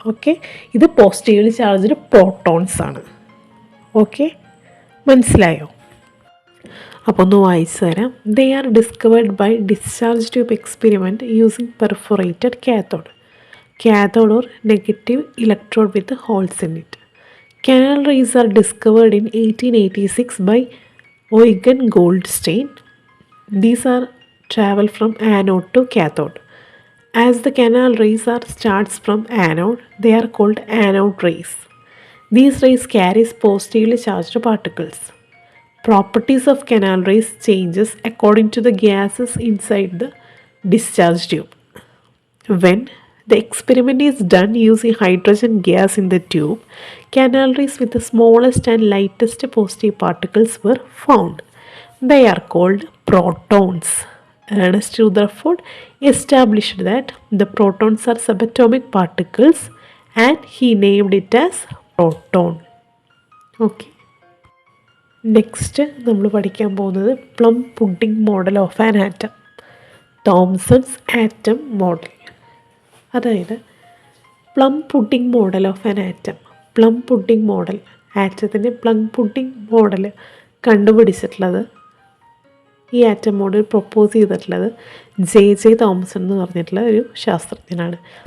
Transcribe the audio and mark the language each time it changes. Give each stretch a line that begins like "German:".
Malayalam: Okay, ഇത് positively charged protons ആണ്. Okay, മനസ്സിലായോ? അപ്പോൾ ഒന്ന് വായിച്ചു തരാം.
English: They are discovered by discharge tube experiment using perforated cathode or negative electrode with holes in it. Canal rays are discovered in 1886 by Eugen Goldstein. These are travel from anode to cathode. As the canal rays starts from anode, they are called anode rays. These rays carries positively charged particles. Properties of canal rays changes according to the gases inside the discharge tube. When the experiment is done using hydrogen gas in the tube, canal rays with the smallest and lightest positive particles were found. They are called protons. Ernest Rutherford established that the protons are subatomic particles and he named it as proton. Okay.
Malayalam: Next നമ്മൾ പഠിക്കാൻ പോകുന്നത് plum pudding model of an atom, തോംസൺസ് atom model. അതായത് plum pudding model of an atom. Plum pudding model, ആറ്റത്തിൻ്റെ plum pudding model കണ്ടുപിടിച്ചിട്ടുള്ളത്, ഈ atom model propose ചെയ്തിട്ടുള്ളത് J Thomason എന്ന് പറഞ്ഞിട്ടുള്ള ഒരു ശാസ്ത്രജ്ഞനാണ്.